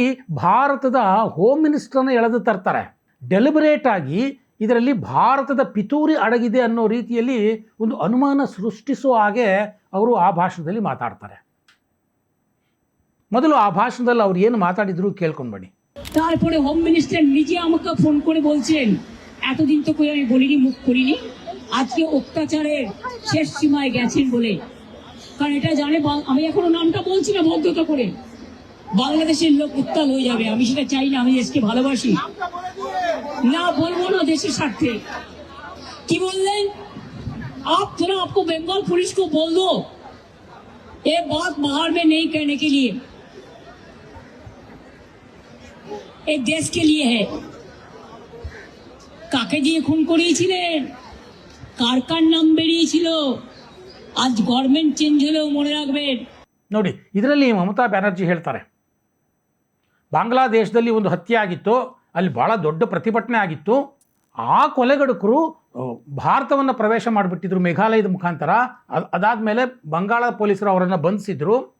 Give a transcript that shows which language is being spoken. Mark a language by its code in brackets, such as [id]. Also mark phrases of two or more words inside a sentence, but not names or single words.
[kn] ಅಲ್ಲಿ ಭಾರತದ [en] home minister [kn] ಎಳೆದು ತರ್ತಾರೆ. ಡೆಲಿಬರೇಟ್ ಆಗಿ ಇದರಲ್ಲಿ ಭಾರತದ ಪಿತೂರಿ ಅಡಗಿದೆ ಅನ್ನೋ ರೀತಿಯಲ್ಲಿ ಒಂದು ಅನುಮಾನ ಸೃಷ್ಟಿಸುವ ಹಾಗೆ ಅವರು ಆ ಭಾಷಣದಲ್ಲಿ ಮಾತಾಡ್ತಾರೆ. ಮೊದಲು ಆ ಭಾಷಣದಲ್ಲಿ ಅವ್ರು ಏನು মাতাড়িದ್ರು ಕೇಳ್ಕೊಂಡು ಬನ್ನಿ. [bn] তারপরে [en] home minister [bn] নিজে আমাকে ফোন করে বলছেন এতদিন তো কই আমি বলিনি, মুখ করিনি, আজকে অত্যাচারের শেষ সীমায় গেছেন বলে। কারণ এটা জানে আমি এখনো নামটা বলছি না ভদ্রতা করে, বাংলাদেশের লোক উত্তাল হয়ে যাবে, আমি সেটা চাই না, আমি দেশকে ভালোবাসি না, বলবো না দেশের স্বার্থে। কি বললেন? [hi] आप थोड़ा आपको बंगाल पुलिस को बोल दो ये बात बाहर में नहीं कहने के लिए, एक देश के लिए है। [bn] কাকে দিয়ে খুন করিয়েছিলেন, কার কার নাম বেরিয়েছিল, আজ [en] government change [bn] হলেও মনে রাখবেন। [kn] ನೋಡಿ, ಇದರಲ್ಲಿ ಮಮತಾ ಬ್ಯಾನರ್ಜಿ ಹೇಳ್ತಾರೆ, ಬಾಂಗ್ಲಾದೇಶದಲ್ಲಿ ಒಂದು ಹತ್ಯೆ ಆಗಿತ್ತು, ಅಲ್ಲಿ ಭಾಳ ದೊಡ್ಡ ಪ್ರತಿಭಟನೆ ಆಗಿತ್ತು, ಆ ಕೊಲೆಗಡುಕರು ಭಾರತವನ್ನು ಪ್ರವೇಶ ಮಾಡಿಬಿಟ್ಟಿದ್ರು ಮೇಘಾಲಯದ ಮುಖಾಂತರ. ಅದಾದಮೇಲೆ ಬಂಗಾಳ ಪೊಲೀಸರು ಅವರನ್ನು ಬಂಧಿಸಿದ್ರು.